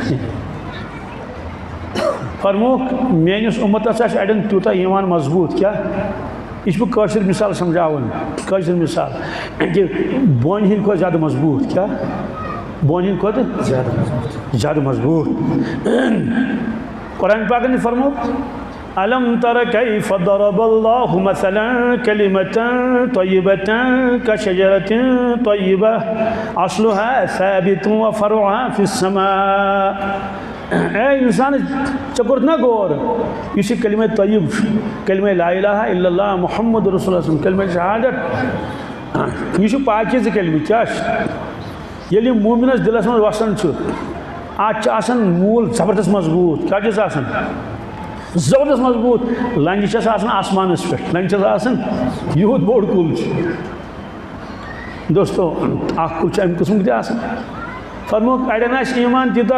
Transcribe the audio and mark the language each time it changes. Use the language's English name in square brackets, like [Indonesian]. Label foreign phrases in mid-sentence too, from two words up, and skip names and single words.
[Kashmiri] فرمووُکھ میٲنِس اُمتَس آسہِ اَڑٮ۪ن تیوٗتاہ ایمان مضبوٗط کیٛاہ یہ بہٕ کٲشِر مثال سمجھاوان کٲشِر مثال کہ بونہِ ہِنٛدۍ کھۄتہٕ زیادٕ مضبوٗط کیٛاہ بونہِ ہِنٛدۍ کھۄتہٕ زیادٕ مضبوٗط قرآن پاکن نے فرمووُکھ [Arabic] ألم تر كيف ضرب الله مثلا كلمة طيبة كشجرة طيبة أصلها ثابت وفرعها في السماء [Kashmiri] اے انسان ژےٚ کوٚرُتھ نا غور یُس یہِ کلمہ طیب چھُ کلمہ [Arabic] لا الہ الا اللہ محمد رسول اللہ [Kashmiri] کلمہ شہادت یہِ چھُ پاکیزٕ کلمہ کیٛاہ چھُ ییٚلہِ یہِ موٗمِنس دِلس منٛز وسان چھُ اتھ چھُ آسان موٗل زبردست مضبوٗط کیٛاہ چھُس آسان زبردست مضبوٗط لنجہِ چھس آسان آسمانس پٮ۪ٹھ لنجہِ چھس آسان یوٗت بوٚڑ کُل چھُ دوستو اکھ کُل چھُ امہِ قٕسمُک تہِ آسان فرمووُکھ اڑٮ۪ن آسہِ ایمان تیوٗتاہ